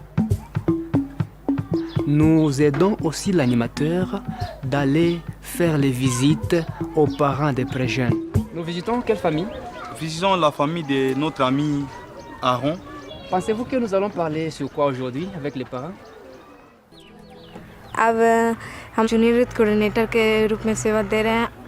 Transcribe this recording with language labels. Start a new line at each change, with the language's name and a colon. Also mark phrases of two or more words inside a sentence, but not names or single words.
French: Nous aidons aussi l'animateur d'aller faire les visites aux parents des pré-jeunes. Nous visitons quelle famille? Visitons la famille de notre ami Aaron. Pensez-vous que nous allons parler sur quoi aujourd'hui avec les parents?
Hindi: अब हम
English: junior youth coordinator
Hindi: के रूप में सेवा दे रहे हैं।